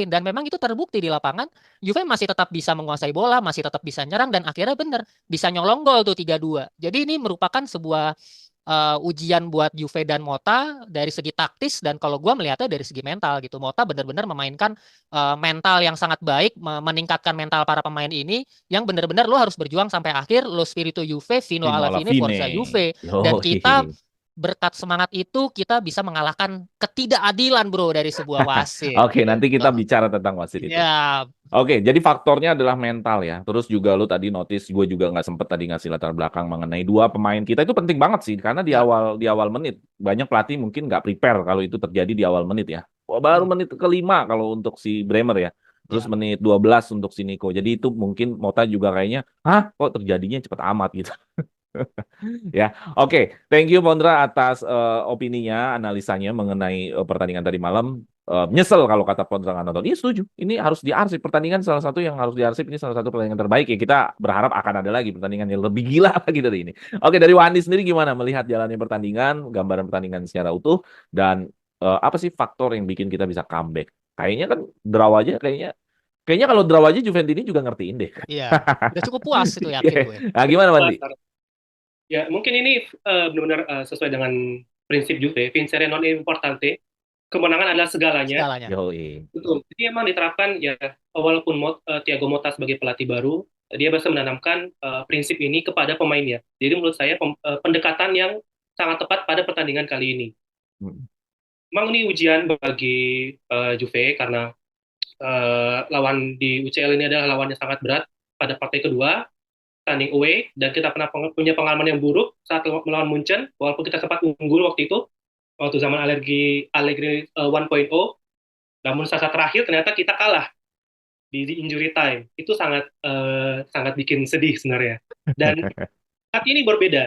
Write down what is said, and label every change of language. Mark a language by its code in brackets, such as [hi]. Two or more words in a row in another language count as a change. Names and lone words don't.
[id] Dan memang itu terbukti di lapangan. Juve masih tetap bisa menguasai bola, masih tetap bisa nyerang, dan akhirnya bener bisa nyolong gol tuh 3-2. Jadi ini merupakan sebuah ujian buat Juve dan Mota dari segi taktis, dan kalau gue melihatnya dari segi mental gitu. Mota benar-benar memainkan mental yang sangat baik, meningkatkan mental para pemain ini yang benar-benar lo harus berjuang sampai akhir, [it] lo spirito Juve, fino Pino alla alla fine, forza fine. Juve. [id] Dan kita Yoi. berkat semangat itu kita bisa mengalahkan ketidakadilan bro dari sebuah wasit Oke, nanti gitu. kita bicara tentang wasit itu. Ya, Oke, jadi faktornya adalah mental ya. Terus juga lu tadi notice, gue juga nggak sempet tadi ngasih latar belakang mengenai dua pemain kita itu penting banget sih, karena ya. di awal menit banyak pelatih mungkin nggak prepare kalau itu terjadi di awal menit ya. Wah, baru Hmm, menit kelima kalau untuk si Bremer ya. Terus ya. menit 12 untuk si Nico. Jadi itu mungkin Mota juga kayaknya, hah kok terjadinya cepet amat gitu. Ya, oke. [en] Thank you [id] Pondra atas opininya, analisanya mengenai pertandingan tadi malam. Nyesel kalau kata Pondra nggak nonton. Iya setuju. Ini harus diarsip. Pertandingan salah satu yang harus diarsip. Ini salah satu pertandingan terbaik ya. Kita berharap akan ada lagi pertandingan yang lebih gila lagi dari ini. Oke, dari Wandi sendiri gimana melihat jalannya pertandingan, gambaran pertandingan secara utuh, dan apa sih faktor yang bikin kita bisa comeback? Kayaknya kan draw aja, kayaknya kalau draw aja Juventini juga ngertiin deh. Iya, udah cukup puas itu yakin gue. Nah, gimana Wandi? Ya, mungkin ini benar-benar sesuai dengan prinsip Juve, [it] vincere non importante, [id] kemenangan adalah segalanya. Segalanya. Yoi. Betul. Jadi emang diterapkan ya, walaupun Thiago Motta sebagai pelatih baru, dia bisa menanamkan prinsip ini kepada pemainnya. Jadi menurut saya pendekatan yang sangat tepat pada pertandingan kali ini. Hmm. Memang ini ujian bagi Juve karena lawan di UCL ini adalah lawan yang sangat berat pada partai kedua, [en] standing away, [id] dan kita pernah punya pengalaman yang buruk saat melawan Munchen, walaupun kita sempat unggul waktu itu, waktu zaman Allegri 1.0. Namun saat terakhir ternyata kita kalah di [en] injury time. [id] Itu sangat bikin sedih sebenarnya. Dan saat ini berbeda.